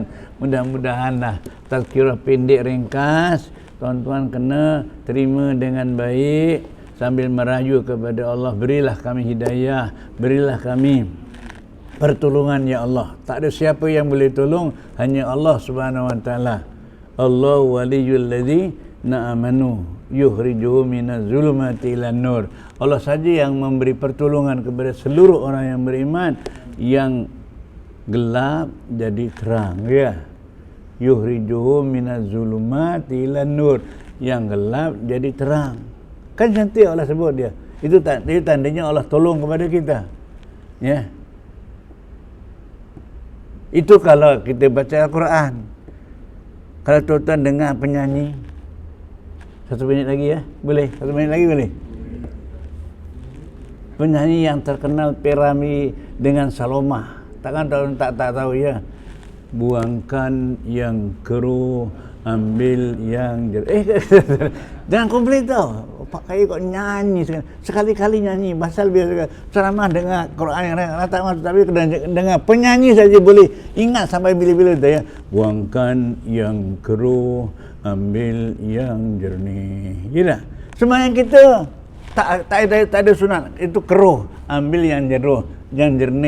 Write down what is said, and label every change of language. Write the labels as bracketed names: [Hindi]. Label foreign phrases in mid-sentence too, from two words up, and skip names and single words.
[Malay] Mudah-mudahanlah tazkirah pendek ringkas tuan-tuan kena terima dengan baik sambil merayu kepada Allah. Berilah kami hidayah, berilah kami pertolongan ya Allah. Tak ada siapa yang boleh tolong, hanya Allah [Arabic] سبحانه وتعالى. الله ولي الذين آمنوا يخرجهم من الظلمات إلى النور. [Malay] Allah saja yang memberi pertolongan kepada seluruh orang yang beriman, yang gelap jadi terang ya. [Arabic] يخرجهم من الظلمات إلى النور, [Malay] yang gelap jadi terang. Kan cantik Allah sebut dia. Itu tandanya Allah tolong kepada kita. Ya. Itu kalau kita baca Al-Quran. Kalau tuan-tuan dengar penyanyi, 1 minit lagi ya, boleh? 1 minit lagi boleh? Penyanyi yang terkenal Perami dengan Saloma. Takkan tuan tak tahu ya. Buangkan yang keruh, ambil yang jangan komplain tau. Pak Kai kok nyanyi sekali-kali nyanyi. Pasal biasa ceramah dengar Quran yang tak masuk, tapi dengar penyanyi saja boleh ingat sampai bila-bila dah ya. Buangkan yang keruh, ambil yang jernih. Gila. Sembahyang kita tak ada sunat, itu keruh, ambil yang jernih.